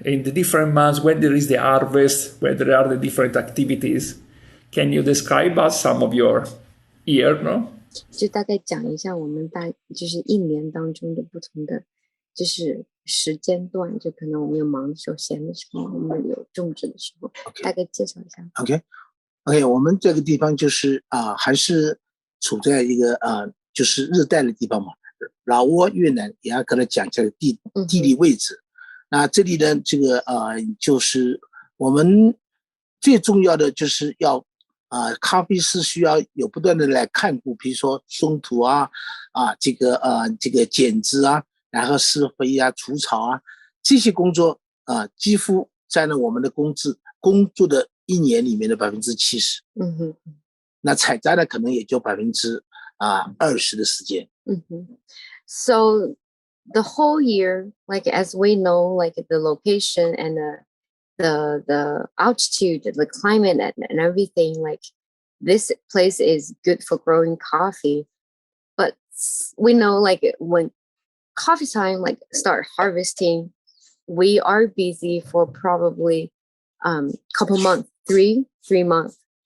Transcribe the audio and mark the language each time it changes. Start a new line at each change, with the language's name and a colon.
English: In the different months, when there is the harvest, where there are the different activities? Can you describe us some of your year, no?
Chinese: 就大概讲一下我们就是一年当中的不同的就是时间段，就可能我们有忙的时候、闲的时候，我们有种植的时候，大概介绍一下。 OK， 我们这个地方就是还是处在一个就是热带的地方嘛，老挝、越南也要跟他讲一下地理位置。那这里的这个就是我们最重要的就是要咖啡师需要有不断的来看顾，比如说松土这个剪枝然后施肥除草这些工作几乎占了我们的工作的1年里面的70%。那采摘呢可能也就20%的时间。
English: So the whole year, like as we know, like the location and the altitude, the climate and everything, like this place is good for growing coffee. But we know like when coffee time like start harvesting, we are busy for probably couple months, three months.